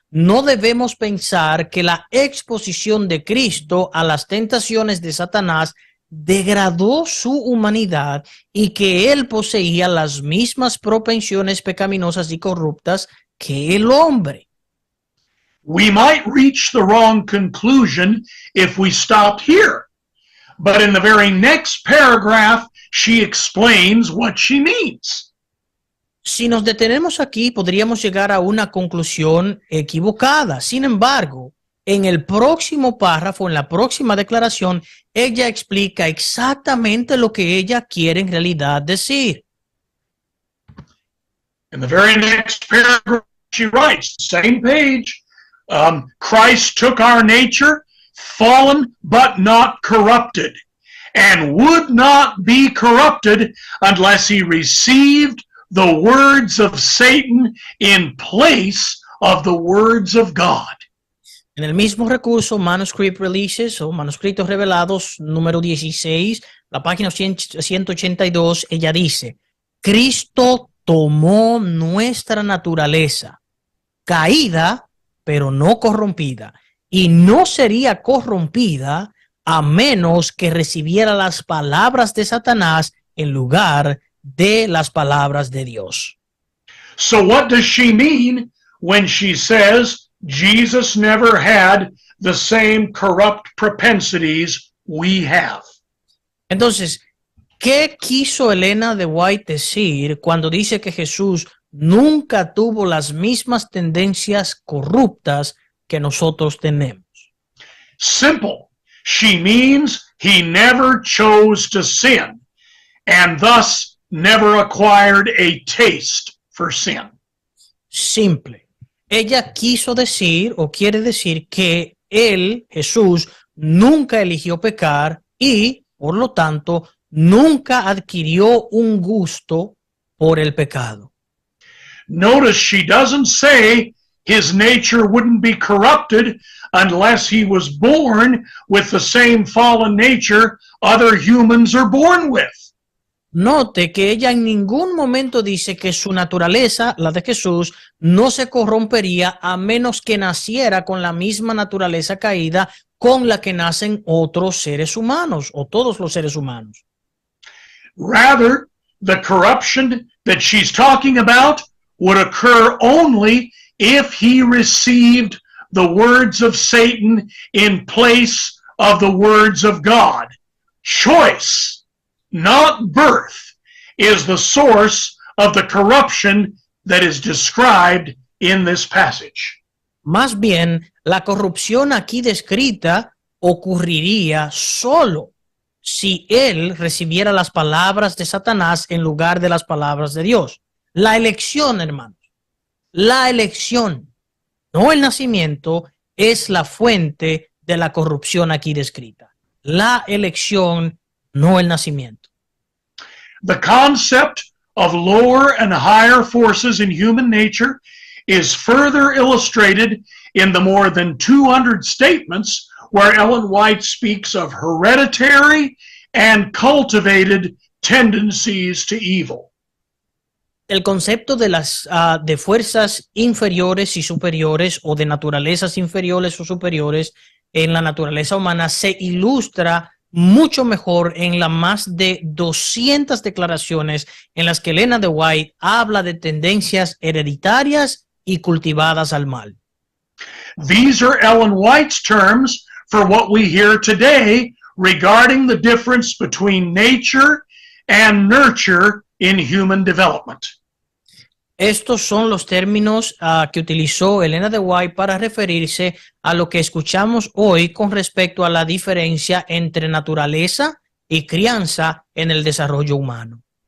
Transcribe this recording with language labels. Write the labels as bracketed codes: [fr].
[es] No debemos pensar que la exposición de Cristo a las tentaciones de Satanás degradó su humanidad y que él poseía las mismas propensiones pecaminosas y corruptas que el hombre. [en] We might reach the wrong conclusion if we stopped here, but in the very next paragraph, she explains what she means. [es] Si nos detenemos aquí, podríamos llegar a una conclusión equivocada. Sin embargo, en el próximo párrafo, en la próxima declaración, ella explica exactamente lo que ella quiere en realidad decir. [en] In the very next paragraph, she writes, same page, Christ took our nature, fallen but not corrupted, and would not be corrupted unless he received the words of Satan in place of the words of God. [es] En el mismo recurso, Manuscript Releases o Manuscritos Revelados, número 16, la página 182, ella dice, Cristo tomó nuestra naturaleza, caída, pero no corrompida, y no sería corrompida a menos que recibiera las palabras de Satanás en lugar de las palabras de Dios. [en] So what does she mean when she says Jesus never had the same corrupt propensities we have? [es] Entonces, ¿qué quiso Elena de White decir cuando dice que Jesús nunca tuvo las mismas tendencias corruptas que nosotros tenemos? [en] Simple. She means he never chose to sin and thus never acquired a taste for sin. [es] Simple. Ella quiso decir o quiere decir que él, Jesús, nunca eligió pecar y, por lo tanto, nunca adquirió un gusto por el pecado. [en] Notice she doesn't say his nature wouldn't be corrupted unless he was born with the same fallen nature other humans are born with. [es] Note que ella en ningún momento dice que su naturaleza, la de Jesús, no se corrompería a menos que naciera con la misma naturaleza caída con la que nacen otros seres humanos o todos los seres humanos. [en] Rather, the corruption that she's talking about would occur only if he received the words of Satan in place of the words of God. Choice, not birth, is the source of the corruption that is described in this passage. [es] Más bien, la corrupción aquí descrita ocurriría solo si él recibiera las palabras de Satanás en lugar de las palabras de Dios. La elección, hermanos, la elección, no el nacimiento, es la fuente de la corrupción aquí descrita. La elección, no el nacimiento. [en] The concept of lower and higher forces in human nature is further illustrated in the more than 200 statements where Ellen White speaks of hereditary and cultivated tendencies to evil. [es] El concepto de las de fuerzas inferiores y superiores o de naturalezas inferiores o superiores en la naturaleza humana se ilustra mucho mejor en las más de 200 declaraciones en las que Elena de White habla de tendencias hereditarias y cultivadas al mal. [en] These are Ellen White's terms for what we hear today regarding the difference between nature and nurture in human development. [es] Estos son los términos que utilizó Elena de White para referirse a lo que escuchamos hoy con respecto a la diferencia entre naturaleza y crianza en el desarrollo humano.